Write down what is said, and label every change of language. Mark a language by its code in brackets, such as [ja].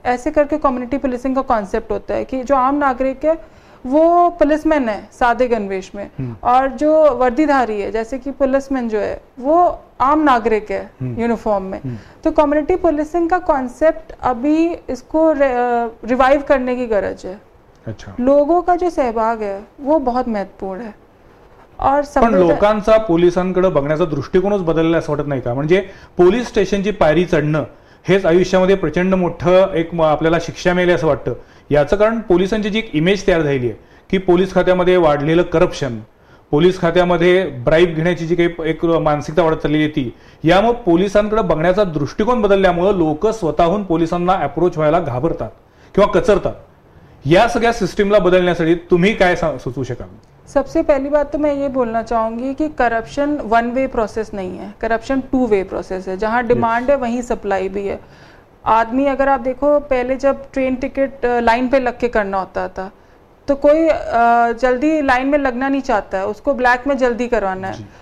[hi] ऐसे करके community policing का कॉन्सेप्ट होता है कि जो आम नागरिक है वो पुलिसमैन है सादे गणवेश में, और जो वर्दीधारी है जैसे कि पुलिसमैन जो है वो आम नागरिक है यूनिफॉर्म में. तो कम्युनिटी पुलिसिंग का कॉन्सेप्ट अभी इसको रिवाइव करने की गरज है. अच्छा. लोगों का जो सहभाग है वो बहुत महत्वपूर्ण है. और [mr] पण लोकांचा पोलिसांकडे बघण्याचा दृष्टिकोनच बदलला असं वाटत नाही का? म्हणजे पोलीस स्टेशनची पायरी चढणं हेच आयुष्यामध्ये प्रचंड मोठं एक आपल्याला शिक्षा मिळेल असं वाटतं. याचं कारण पोलिसांची जी एक इमेज तयार झाली आहे की पोलीस खात्यामध्ये वाढलेलं करप्शन, पोलीस खात्यामध्ये ब्राईब घेण्याची जी काही एक मानसिकता वाढत चाललेली आहे ती, यामुळे पोलिसांकडे बघण्याचा दृष्टिकोन बदलल्यामुळे लोक स्वतःहून पोलिसांना अप्रोच व्हायला घाबरतात किंवा कचरतात. या सगळ्या सिस्टमला बदलण्यासाठी तुम्ही काय सुचवू शकाल? [hi] सबसे पहली बात तो मैं ये बोलना चाहूँगी कि करप्शन 1 वे प्रोसेस नहीं है, करप्शन 2 वे प्रोसेस है. जहाँ डिमांड है वहीं सप्लाई भी है. आदमी, अगर आप देखो, पहले जब ट्रेन टिकट लाइन पे लग के करना होता था तो कोई जल्दी लाइन में लगना नहीं चाहता है, उसको ब्लैक में जल्दी करवाना है.